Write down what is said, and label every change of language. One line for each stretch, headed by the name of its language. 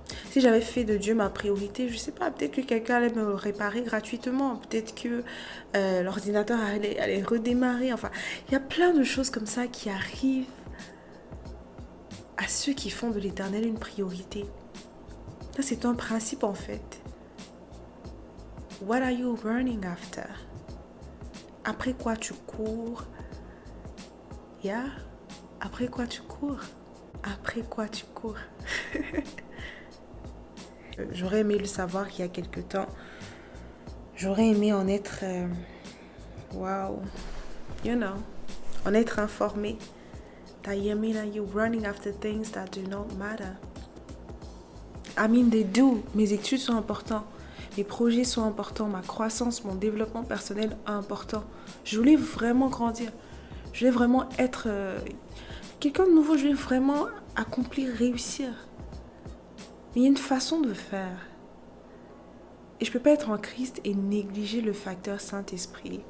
French: Si j'avais fait de Dieu ma priorité, je sais pas, peut-être que quelqu'un allait me réparer gratuitement. Peut-être que l'ordinateur allait redémarrer. Enfin, il y a plein de choses comme ça qui arrivent à ceux qui font de l'Éternel une priorité. Ça, c'est un principe en fait.
English: What are you running after?
French: Après quoi tu cours? Yeah? Après quoi tu cours? Après quoi tu cours? J'aurais aimé le savoir il y a quelque temps. J'aurais aimé en être... wow. You know. En être informé.
English: Yamina, you're running after things that do not matter. I mean, they do.
French: Mes études sont importantes. Mes projets sont importants. Ma croissance, mon développement personnel est important. Je voulais vraiment grandir. Je voulais vraiment être quelqu'un de nouveau. Je voulais vraiment accomplir, réussir. Mais il y a une façon de faire. Et je ne peux pas être en Christ et négliger le facteur Saint-Esprit.